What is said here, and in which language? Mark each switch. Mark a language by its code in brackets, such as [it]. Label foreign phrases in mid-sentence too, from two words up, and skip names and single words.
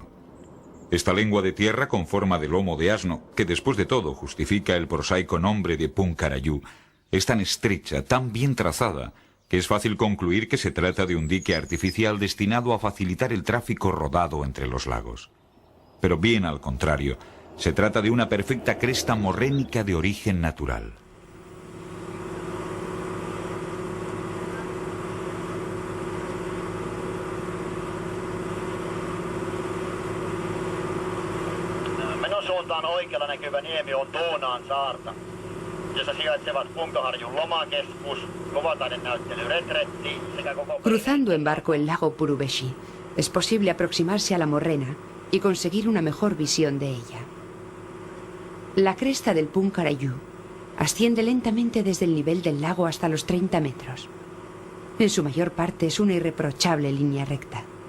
[es] Esta lengua de tierra con forma de lomo de asno, que después de todo justifica el prosaico nombre de Punkarayú, es tan estrecha, tan bien trazada, que es fácil concluir que se trata de un dique artificial destinado a facilitar el tráfico rodado entre los lagos. Pero bien al contrario, se trata de una perfecta cresta morrénica de origen natural. [fi] Oikealla näkyvä niemi on Toonaan saarta, jossa sijaitsevat Punkaharjun lomakeskus, Kovataiden-näyttely Retretti sekä koko... [es] Cruzando en barco el lago Purubeshi, es posible aproximarse a la morrena y conseguir una mejor visión de ella. La cresta del Punkarayú asciende lentamente desde el nivel del lago hasta los 30 metros. En su mayor parte es una irreprochable línea recta.